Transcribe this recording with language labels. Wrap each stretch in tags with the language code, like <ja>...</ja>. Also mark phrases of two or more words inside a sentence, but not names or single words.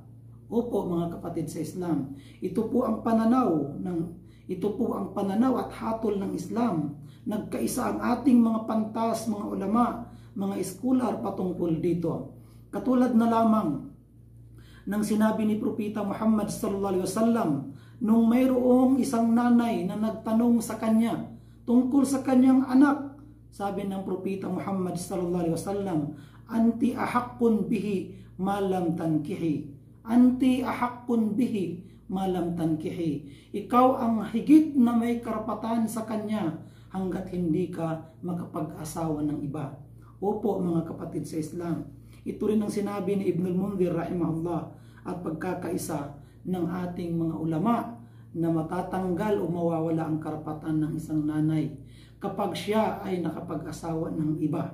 <tl>Opo mga kapatid sa Islam, ito po ang pananaw at hatol ng Islam. Nagkaisa ang ating mga pantas, mga ulama, mga scholar patungkol dito. Katulad na lamang ng sinabi ni Propeta Muhammad</tl> <ar>صلى الله عليه وسلم</ar> <tl>nung mayroong isang nanay na nagtanong sa kanya tungkol sa kanyang anak. Sabi ng Propeta</tl> <ar>Muhammad صلى الله عليه وسلم, "أنت أحق به ما لم تنكحي." أنت أحق به ما لم تنكحي.</ar> <tl>Ikaw ang higit na may karapatan sa kanya hanggat hindi ka makapag-asawa ng iba. Opo mga kapatid sa Islam. Ito rin ang sinabi ni Ibnul Mundhir rahimahullah at pagkakaisa ng ating mga ulama na matatanggal o mawawala ang karapatan ng isang nanay kapag siya ay nakapag-asawa ng iba.</tl>